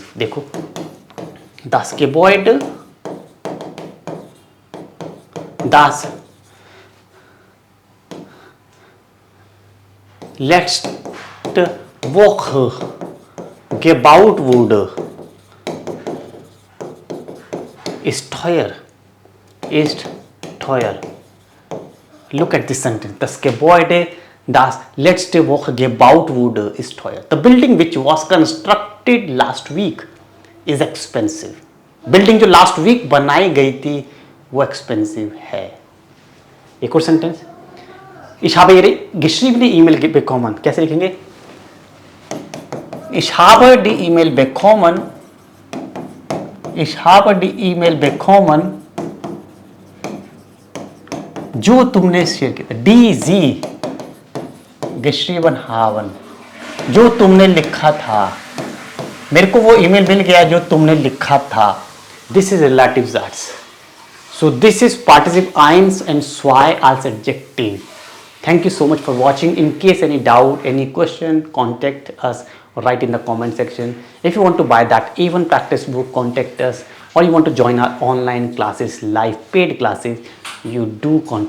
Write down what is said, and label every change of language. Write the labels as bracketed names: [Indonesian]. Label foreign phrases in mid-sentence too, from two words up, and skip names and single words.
[Hindi] देखो, [German] das Gebäude, das letzte Woche gebaut wurde ist teuer. [English] Look at this sentence. [German] Das Gebäude, das letzte Woche gebaut wurde, ist teuer. [English] The building which was constructed last week is expensive. [Hindi] Building जो [English] last week [Hindi] बनाई गई थी वो expensive है. एक और sentence. [German] Ich habe Ihre geschriebene E-Mail bekommen. [Hindi] कैसे लिखेंगे? [German] Ich habe die E-Mail bekommen. Ich habe die E-Mail bekommen. [Hindi] जो तुमने शेयर किया. [German] DZ geschrieben haben. [Hindi] जो तुमने लिखा था. मेरे को वो ईमेल मिल गया जो तुमने लिखा था. [English] This is relative arts. So this is participle 1 and 2 als adjective. Thank you so much for watching. In case any doubt, any question, contact us or write in the comment section. If you want to buy that A1 practice book, contact us. Or you want to join our online classes, live paid classes, you do contact us.